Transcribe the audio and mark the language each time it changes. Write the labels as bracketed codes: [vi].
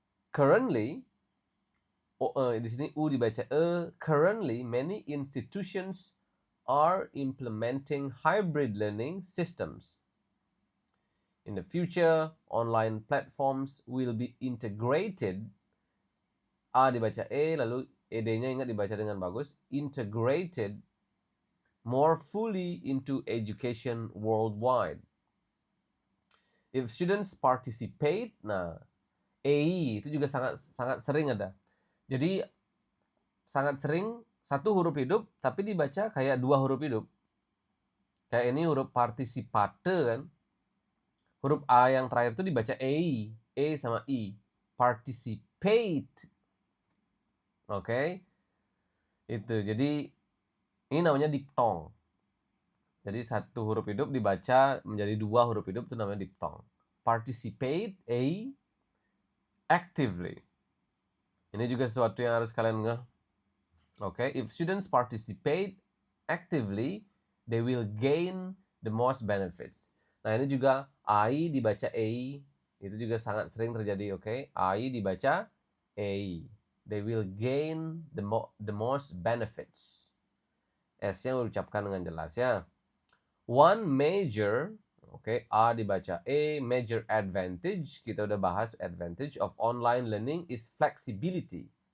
[id] Currently, di sini U dibaca E. [en] Currently, many institutions are implementing hybrid learning systems. In the future, online platforms will be integrated. [id] A dibaca E, lalu ed-nya ingat dibaca dengan bagus. [en] Integrated more fully into education worldwide. If students participate, [id] nah, EI itu juga sangat sering ada. Jadi sangat sering satu huruf hidup tapi dibaca kayak dua huruf hidup. Kayak ini huruf partisipate kan. Huruf A yang terakhir itu dibaca EI, E sama I. Participate. Oke. Itu. Jadi ini namanya diphthong. Jadi satu huruf hidup dibaca menjadi dua huruf hidup itu namanya diphthong. Participate, A, actively. Ini juga sesuatu yang harus kalian ngeh. [en] Oke, if students participate actively, they will gain the most benefits. [id] Nah, ini juga I dibaca A, itu juga sangat sering terjadi, oke? I dibaca A. [en] They will gain the most benefits. [id] S-nya ucapkan dengan jelas ya. [en] One major, [id] A dibaca E, [en] major advantage, [id] kita udah bahas [en] advantage of online learning is flexibility.